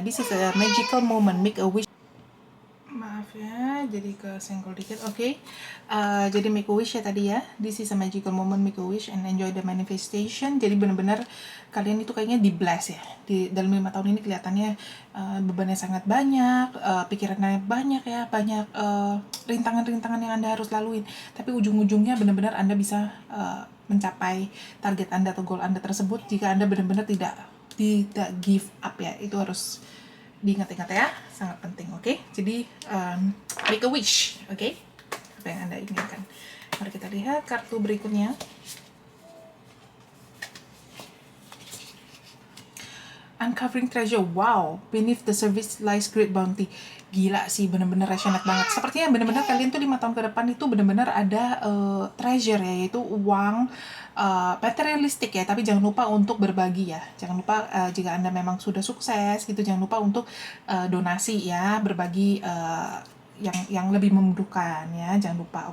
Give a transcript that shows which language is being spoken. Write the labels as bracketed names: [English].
[English] This is a magical moment, make a wish. [Indonesian] Maaf ya, jadi kesenggol dikit. Oke. Jadi [English] make a wish [Indonesian] ya tadi ya. [English] This is a magical moment, make a wish and enjoy the manifestation. [Indonesian] Jadi benar-benar kalian itu kayaknya di bless ya. Di dalam 5 tahun ini kelihatannya bebannya sangat banyak, pikirannya banyak ya, banyak rintangan-rintangan yang Anda harus laluin. Tapi ujung-ujungnya benar-benar Anda bisa mencapai target Anda atau goal Anda tersebut jika Anda benar-benar tidak give up ya. Itu harus diingat-ingat ya, sangat penting. Oke. Jadi [English] make a wish, [Indonesian] oke? Apa yang Anda inginkan. Mari kita lihat kartu berikutnya. [English] Uncovering treasure. Wow, beneath the surface lies great bounty. [Indonesian] Gila sih, benar-benar resonate banget. Sepertinya benar-benar kalian tuh 5 tahun ke depan itu benar-benar ada treasure ya, yaitu uang materialistik ya. Tapi jangan lupa untuk berbagi ya. Jangan lupa jika Anda memang sudah sukses gitu, jangan lupa untuk donasi ya, berbagi yang lebih membutuhkan ya. Jangan lupa.